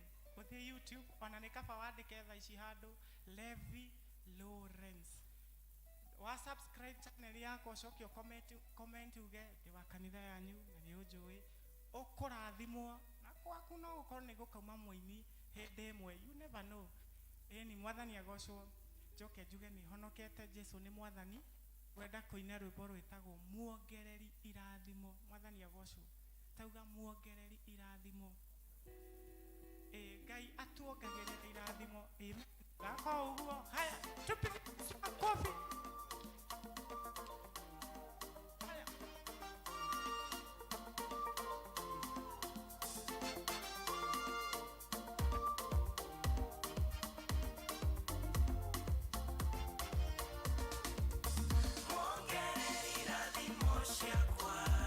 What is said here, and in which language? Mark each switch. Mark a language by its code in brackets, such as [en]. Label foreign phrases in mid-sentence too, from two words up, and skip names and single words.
[ki] Uthie YouTube ona ni kaba wandike tha ici handu Levi Lawrence. Wa [en] subscribe channel [ki] yako cokio comment uge ndi wa kanitha yanyu na ni unjui ukurathimwo na kwaku no gukorwo ni gukauma muini hindi imwe. [en] You never know. [ki] Ni Mwathani agocwo. Njoke njuge ni honokete. Jesu ni Mwathani. Wenda kuina rwimbo rwitagwo muongereri irathimo. Mwathani agocwo. Tauga muongereri irathimo. Ngai atuongagĩrĩra irathimo. Amen. Gaka uguo. [sw] Haya, tupige kofi. Haya. [ki] Muongereri irathimo ciakwa.